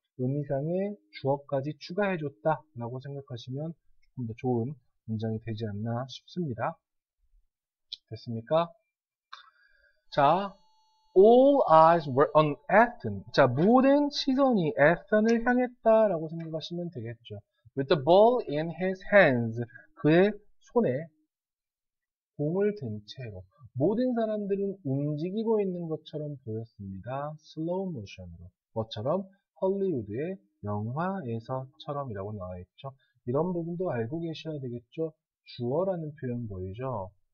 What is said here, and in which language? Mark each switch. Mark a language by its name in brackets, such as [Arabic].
[Korean] 의미상의 주어까지 추가해줬다 라고 생각하시면 조금 더 좋은 문장이 되지 않나 싶습니다. 됐습니까? 자, [English] all eyes were on Ethan. [Korean] 자, 모든 시선이 에탄을 향했다라고 생각하시면 되겠죠. [English] With the ball in his hands. [Korean] 그의 손에 공을 든 채로. 모든 사람들은 움직이고 있는 것처럼 보였습니다. 슬로우 모션으로. 뭐처럼? 헐리우드의 영화에서처럼이라고 나와 있죠. 이런 부분도 알고 계셔야 되겠죠. 주어라는 표현 보이죠?